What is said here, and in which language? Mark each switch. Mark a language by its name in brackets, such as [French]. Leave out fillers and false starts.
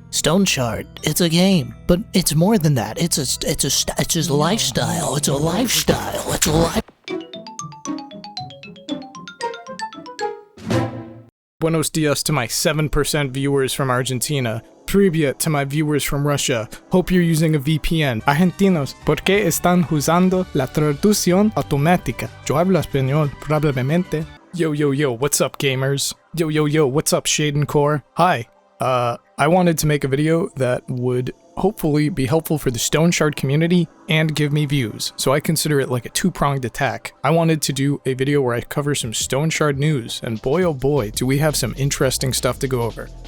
[English] Stoneshard, it's a game, but it's more than that. It's a lifestyle. It's a lifestyle. It's a life. [Spanish] Buenos dias [English] to my 7% viewers from Argentina. [Russian] Привет [English] to my viewers from Russia. Hope you're using a VPN. [Spanish] Argentinos, ¿por qué están usando la traducción automática? Yo hablo español, probablemente. [English] Yo, what's up, gamers? Yo, what's up, Shaden Core? Hi. I wanted to make a video that would hopefully be helpful for the Stoneshard community and give me views, so I consider it like a two-pronged attack. I wanted to do a video where I cover some Stoneshard news, and boy oh boy, do we have some interesting stuff to go over.